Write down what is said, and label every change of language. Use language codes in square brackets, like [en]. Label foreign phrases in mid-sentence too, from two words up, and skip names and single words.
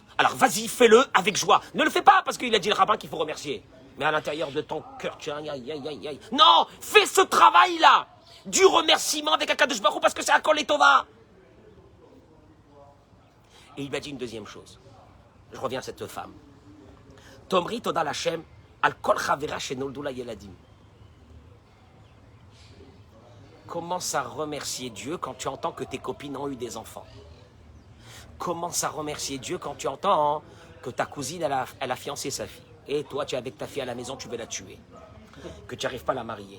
[fr] Alors vas-y, fais-le avec joie. Ne le fais pas parce qu'il a dit le rabbin qu'il faut remercier. Mais à l'intérieur de ton cœur, tu as aïe. Non, fais ce travail-là du remerciement avec [he] הקדוש ברוך הוא [fr] parce que c'est [he] הכל לטובה. [fr] Et il m'a dit une deuxième chose. Je reviens à cette femme. [he] תאמרי תודה לכם על כל חברה שנולדו לה ילדים. [fr] Commence à remercier Dieu quand tu entends que tes copines ont eu des enfants. Commence à remercier Dieu quand tu entends que ta cousine, elle a fiancé sa fille. Et toi, tu es avec ta fille à la maison, tu veux la tuer. Que tu n'arrives pas à la marier.